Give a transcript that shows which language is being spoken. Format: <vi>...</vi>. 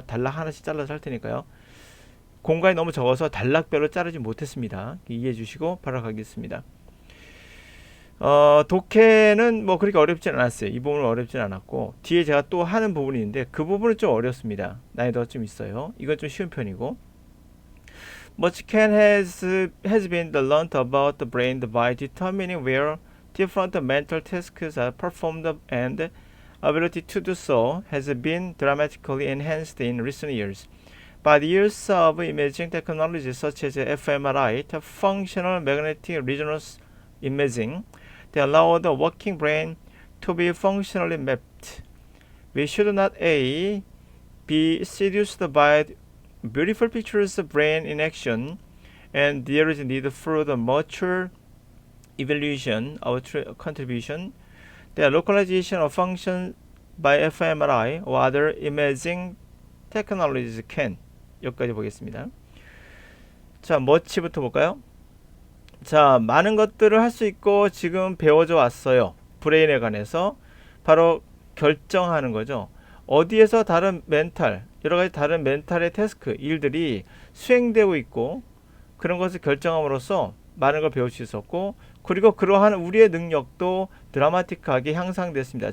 <ko>단락 하나씩 잘라서 할 테니까요. 공간이 너무 적어서 단락별로 자르지 못했습니다. 이해해 주시고 바로 가겠습니다. 독해는 뭐 그렇게 어렵진 않았어요. 이 부분은 어렵진 않았고 뒤에 제가 또 하는 부분이 있는데 그 부분은 좀 어렵습니다. 난이도가 좀 있어요. 이건 좀 쉬운 편이고</ko> <en>Much can has been learned about the brain by determining where different mental tasks are performed and ability to do so has been dramatically enhanced in recent years. By the use of imaging technologies such as fMRI, the functional magnetic resonance imaging, they allow the working brain to be functionally mapped. We should not be seduced by beautiful pictures of brain in action, and there is need for the mature evaluation of contribution. The localization of function by fMRI or other imaging technologies can.</en> <ko>여기까지 보겠습니다. 자, 뭐치부터 볼까요? 자, 많은 것들을 할 수 있고 지금 배워져 왔어요. 브레인에 관해서 바로 결정하는 거죠. 어디에서 다른 멘탈, 여러 가지 다른 멘탈의 태스크, 일들이 수행되고 있고 그런 것을 결정함으로써 많은 걸 배울 수 있었고 그리고 그러한 우리의 능력도 드라마틱하게 향상됐습니다.</ko>